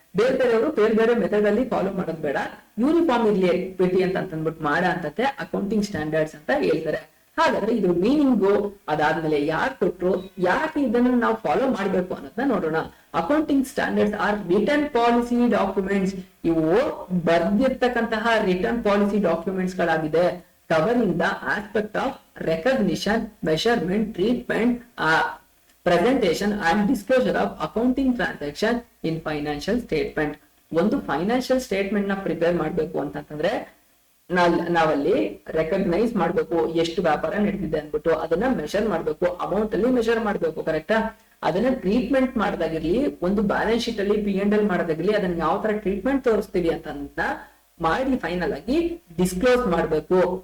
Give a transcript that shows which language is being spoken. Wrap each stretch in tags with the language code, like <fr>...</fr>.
<kn>ಬೇರೆಯವರು ಬೇರೆ ಬೇರೆ ಮೆಥಡ್ ಅಲ್ಲಿ ಫಾಲೋ ಮಾಡೋದು ಬೇಡ, ಯೂನಿಫಾರ್ಮ್ ಇರ್ಲಿ ಪೇಟಿ ಅಂತ ಅಂದ್ಬಿಟ್ಟು ಮಾಡ ಅಂತತೆ ಅಕೌಂಟಿಂಗ್ ಸ್ಟ್ಯಾಂಡರ್ಡ್ಸ್ ಅಂತ ಹೇಳ್ತಾರೆ. ಹಾಗಾದ್ರೆ ಇದು ಮೀನಿಂಗು, ಅದಾದ್ಮೇಲೆ ಯಾರು ಕೊಟ್ರು, ಯಾಕೆ ಇದನ್ನು ನಾವು ಫಾಲೋ ಮಾಡ್ಬೇಕು ಅನ್ನೋದನ್ನ ನೋಡೋಣ.</kn> <en>Accounting standards are return policy documents.</en> <kn>ಇವು ಬರ್ದಿರ್ತಕ್ಕಂತಹ</kn> <en>Return policy documents ಗಳಾಗಿದೆ. covering the aspect of recognition, measurement, treatment, presentation and disclosure of accounting transaction in financial statement.</en> <kn>ಒಂದು ಫೈನಾನ್ಷಿಯಲ್ ಸ್ಟೇಟ್ಮೆಂಟ್ ನ ಪ್ರಿಪೇರ್ ಮಾಡ್ಬೇಕು ಅಂತಂದ್ರೆ ನಾವಲ್ಲಿ ರೆಕಗ್ನೈಸ್ ಮಾಡ್ಬೇಕು ಎಷ್ಟು ವ್ಯಾಪಾರ ನಡೆದಿದೆ ಅನ್ಬಿಟ್ಟು, ಅದನ್ನ ಮೆಷರ್ ಮಾಡ್ಬೇಕು, ಅಮೌಂಟ್ ಅಲ್ಲಿ ಮೆಷರ್ ಮಾಡ್ಬೇಕು, ಕರೆಕ್ಟಾ? ಅದನ್ನ ಟ್ರೀಟ್ಮೆಂಟ್ ಮಾಡೋದಾಗಿರ್ಲಿ, ಒಂದು ಬ್ಯಾಲೆನ್ಸ್ ಶೀಟ್ ಅಲ್ಲಿ P&L ಮಾಡೋದಾಗಿರ್ಲಿ, ಅದನ್ನ ಯಾವ ತರ ಟ್ರೀಟ್ಮೆಂಟ್ ತೋರಿಸ್ತೀವಿ ಅಂತ ಮಾಡಿ ಫೈನಲ್ ಆಗಿ ಡಿಸ್ಕ್ಲೋಸ್ ಮಾಡ್ಬೇಕು.</kn>